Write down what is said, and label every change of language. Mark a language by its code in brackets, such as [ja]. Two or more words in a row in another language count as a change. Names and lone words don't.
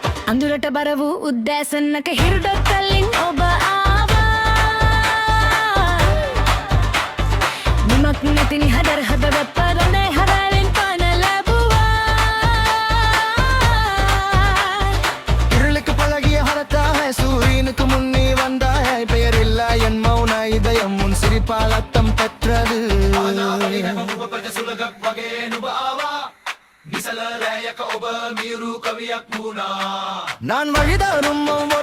[si] අඳුරට බර වූ උද්දෑසනක හිරුඩොත් තලින් ඔබ ආවා නිමක් නැති නිහඬර හදවත් පරණේ හරලින් පන ලැබුවා [ta] இருளுக்கு பழகிய ஹரத்தாக சூரியனுக்கு முன்னே வந்தாய் பெயரில்லா என் மௌன இதயம் உன் சிரிப்பால் அர்த்தம் பெற்றது நான் வழிதாரும் ஒவ்வொரு